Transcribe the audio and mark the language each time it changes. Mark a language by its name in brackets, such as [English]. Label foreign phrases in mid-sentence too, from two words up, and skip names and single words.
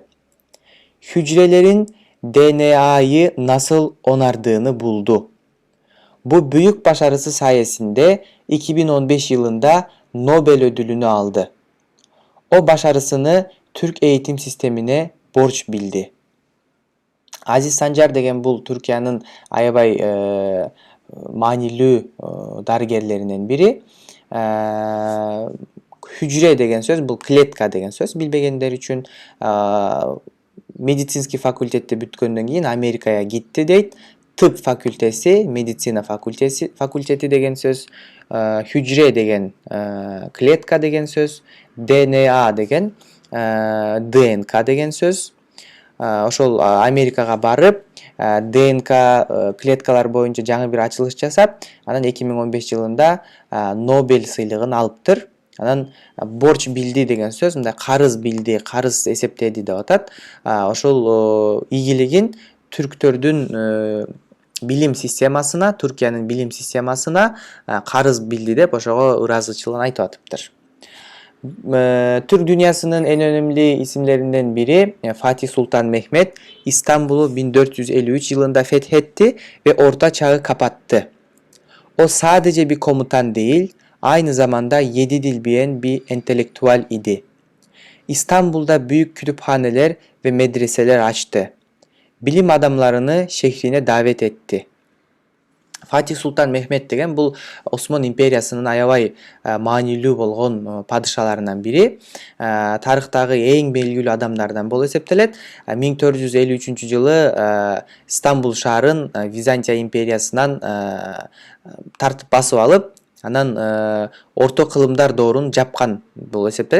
[Turkish] Hücrelerin DNA'yı nasıl onardığını buldu. Bu büyük başarısı sayesinde 2015 yılında Nobel ödülünü aldı. O başarısını Türk eğitim sistemine borç bildi. [Kyrgyz] Aziz Sancar деген бул Түркиянын аябай маанилүү дарыгерлеринен бири. Hücre деген сөз бул клетка деген сөз. Билбегендер үчүн медицинский факультетти бүткөндөн кийин Америкага гитти дейт. [Turkish] Tıp fakültesi, [Kyrgyz] meditsina fakülteti деген сөз. Hücre деген клетка деген сөз. DNA деген ДНК деген сөз. Ошол Америкага барып, ДНК клеткалар боюнча жаңы бир ачылыш жасап, анан 2015 жылында Нобель сыйлыгын алыптыр. Анан борч билди деген сөз, мындай карыз билди, карыз эсептеди деп атат. Ошол ийгилигин түрктөрдүн билим системасына, Түркиянын билим системасына карыз билди деп ошого ыраазычылыгын айтып атыптыр. [Turkish] Türk dünyasının en önemli isimlerinden biri Fatih Sultan Mehmet İstanbul'u 1453 yılında fethetti ve Orta Çağ'ı kapattı. O sadece bir komutan değil, aynı zamanda 7 dil bilen bir entelektüel idi. İstanbul'da büyük kütüphaneler ve medreseler açtı. Bilim adamlarını şehrine davet etti. [Kyrgyz] Fatih Sultan Mehmet деген бұл Осман империясынын аябай маанилүү болгон падышаларынан бири. Тарыхтагы эң белгилүү адамдардан болуп эсептелет. 1453 жылы Стамбул шаарын Византия империясынан тартып басып алып, анан орто кылымдар доорун жапкан болуп эсептелет.